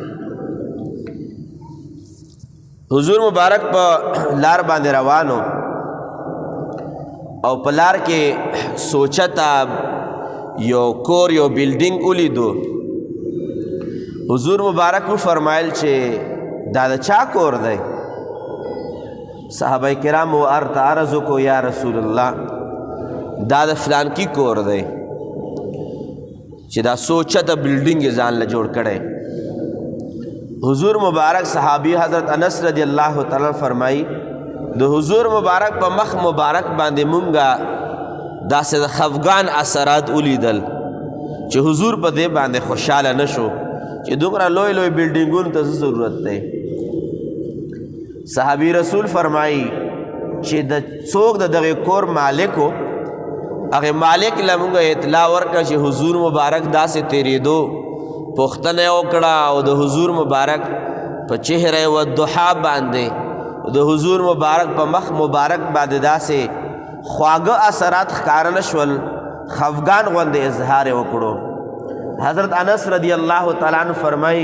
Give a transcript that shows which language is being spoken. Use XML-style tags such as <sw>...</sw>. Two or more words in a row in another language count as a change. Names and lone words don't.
<ps>حضور مبارک په لار باندې روانو او په لار کې سوچتا یو کور یو بلډینګ ولیدو حضور مبارک فرمایل چې دا د چا کور دی صحابه کرام ورته عرض وکړو</ps> <ar>یا رسول الله</ar> <ps>دا د فلان کی کور دی چې دا سوچتا بلډینګ یې ځان له جوړ کړی حضور مبارک صحابی حضرت انس</ps> <ar>رضی اللہ تعالی</ar> <ps>فرمائی د حضور مبارک په مخ مبارک باندې مونږه داسې د خفګان اثرات ولیدل چې حضور په دې باندې خوشحاله نشو چې دومره لوی لوی بلډینګونو ته ضرورت دی صحابی رسول فرمائی چې د څوک د دغه کور مالک هغه مالک لمونږ اطلاع ورکړه چې حضور مبارک داسې تیریدو پوښتنه وکړه او د حضور مبارک په چهره والضحا باندې د حضور مبارک په مخ مبارک باندې داسې خواږه اثرات ښکاره نه شول خفګان غوندې اظهار یې وکړو حضرت انس</ps> <ar>رضی الله تعالی عنہ</ar> <ps>فرمایي</ps>